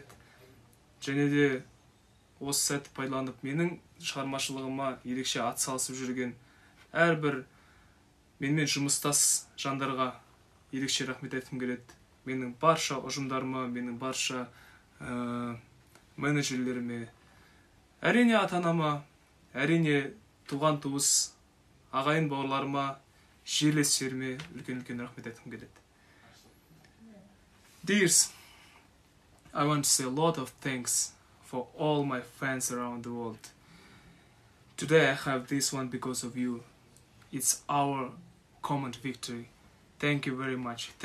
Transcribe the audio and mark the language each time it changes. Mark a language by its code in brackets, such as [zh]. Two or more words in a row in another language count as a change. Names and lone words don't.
[kk] Және де осы сәтті пайдаланып менің шығармашылығыма ерекше атсалысып жүрген әрбір менімен жұмыстас жандарға ерекше рахмет айтқым келеді. Менің барша ұжымдарыма, менің барша менеджерлеріме, әрине ата-анама, әрине туған туыс, ағайын бауырларыма, жерлестеріме үлкен рахмет айтқым келеді. [en] Dears, I want to say a lot of thanks for all my fans around the world. Today I have this one because of you. It's our common victory. Thank you very much.